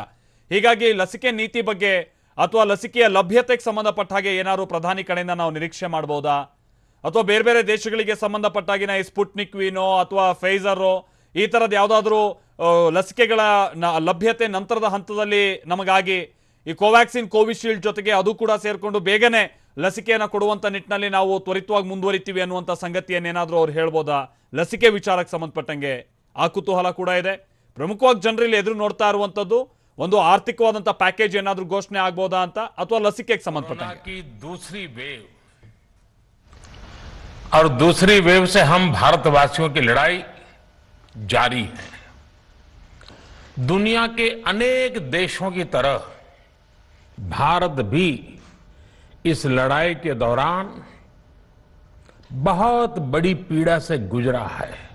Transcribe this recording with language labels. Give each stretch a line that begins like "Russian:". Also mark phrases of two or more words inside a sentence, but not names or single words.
Kannada: ಹೀಗಾಗಿ ಲಸಿಕೆ ನೀತಿ ಬಗ್ಗೆ ಅಥವಾ ಲಸಿಕೆಯ ಲಭ್ಯತೆಗೆ ಸಂಬಂಧಪಟ್ಟ ಹಾಗೆ ಏನಾದ್ರು ಪ್ರಧಾನಿ ಕಡೆಯಿಂದ ನಾವು ನಿರೀಕ್ಷೆ ಮಾಡಬಹುದಾ, ಅಥವಾ ಬೇರೆ ಬೇರೆ ದೇಶಗಳಿಗೆ ಸಂಬಂಧಪಟ್ಟಾಗಿನ ಈ ಸ್ಪುಟ್ನಿಕ್ ವಿನೋ ಅಥವಾ ಫೈಜರೋ ಈ ಥರದ್ದು ಯಾವುದಾದ್ರೂ ಲಸಿಕೆಗಳ ಲಭ್ಯತೆ ನಂತರದ ಹಂತದಲ್ಲಿ ನಮಗಾಗಿ ಈ ಕೋವ್ಯಾಕ್ಸಿನ್ ಕೋವಿಶೀಲ್ಡ್ ಜೊತೆಗೆ ಅದು ಕೂಡ ಸೇರ್ಕೊಂಡು ಬೇಗನೆ ಲಸಿಕೆಯನ್ನು ಕೊಡುವಂತ ನಿಟ್ಟಿನಲ್ಲಿ ನಾವು ತ್ವರಿತವಾಗಿ ಮುಂದುವರಿತೀವಿ ಅನ್ನುವಂಥ ಸಂಗತಿಯನ್ನೇನಾದರೂ ಅವ್ರು ಹೇಳ್ಬೋದಾ? ಲಸಿಕೆ ವಿಚಾರಕ್ಕೆ ಸಂಬಂಧಪಟ್ಟಂಗೆ ಆ ಕುತೂಹಲ ಕೂಡ ಇದೆ. ಪ್ರಮುಖವಾಗಿ ಜನರಲ್ಲಿ ಎದುರು ನೋಡ್ತಾ ಇರುವಂತದ್ದು ಒಂದು ಆರ್ಥಿಕವಾದಂಥ ಪ್ಯಾಕೇಜ್ ಏನಾದರೂ ಘೋಷಣೆ ಆಗ್ಬೋದಾ ಅಂತ, ಅಥವಾ ಲಸಿಕೆಗೆ ಸಂಬಂಧಪಟ್ಟಂಗೆ
Hindi: दूसरी वेव और दूसरी वेव से हम भारतवासियों की लड़ाई जारी है। दुनिया के अनेक देशों की तरह भारत भी इस लड़ाई के दौरान बहुत बड़ी पीड़ा से गुजरा है।